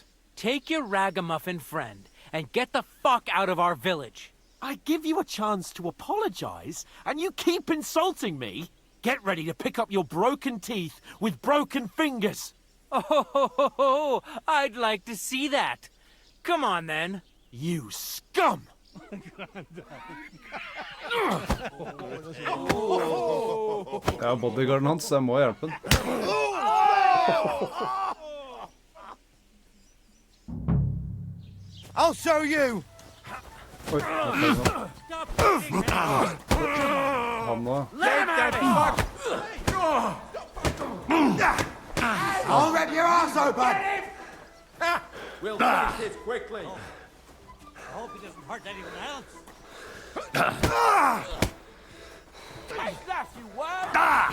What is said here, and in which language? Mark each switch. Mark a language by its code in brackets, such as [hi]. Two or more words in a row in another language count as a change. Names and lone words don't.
[en] Take your ragamuffin friend and get the fuck out of our village. I give you a chance to apologize, and you keep insulting me. Get ready to pick up your broken teeth with broken fingers. Oh, I'd like to see that. Come on, then. You scum! [no] Ja, bodyguarden hans, så jeg må hjelpe han. [en] I'll show you! [no] Oi, han nå. [en] I'll rip your ass open! We'll finish this quickly. I hope he doesn't hurt anyone else. Take that, you worm!